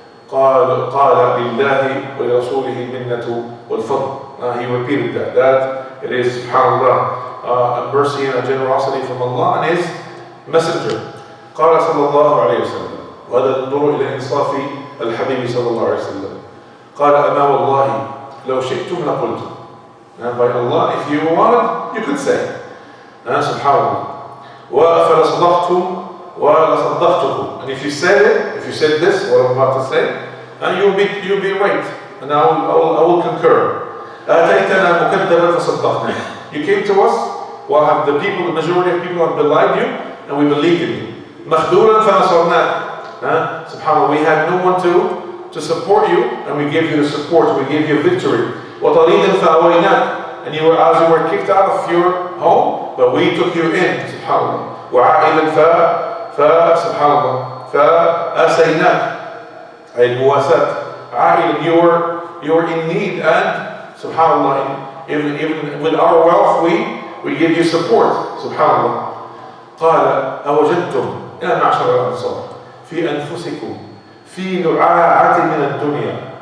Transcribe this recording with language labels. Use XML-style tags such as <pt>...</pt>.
<ar>قال لله ولرسوله المنة والفضل.</ar> <en>He repeated that it is subhanallah a mercy and a generosity from Allah and His Messenger.</en> <ar>قال صلى الله عليه وسلم, وهذا ننظر إلى إنصاف الحبيب صلى الله عليه وسلم. قال أما والله لو شئتم لقلتم.</ar> <en>By Allah, if you wanted, you could say.</en> <ar>Subhanallah. فلصدقتم ولصدقتكم.</ar> <en>And if you said this, what I'm about to say, you'll be right, and I will concur.</en> <ar>آتيتنا مكذبا فصدقنا.</ar> <en>You came to us while the majority of people have belied you, and we believed in you.</en> <ar>مخذولا فنصرناك.</ar> <en>Subhanallah, we had no one to support you, and we gave you the support, we gave you victory.</en> <ar>وطريدا فأويناك,</ar> <en>and you were kicked out of your home, but we took you in.</en> <ar>Subhanallah. وعائلا سبحان الله فأسيناك, أي المواساة.</ar> <en>عائلا, you were in need, and subhanallah, even with our wealth we give you support.</en> <ar>Subhanallah. قال أوجدتم يا معشر الأنصار في أنفسكم في لعاعة من الدنيا.</ar>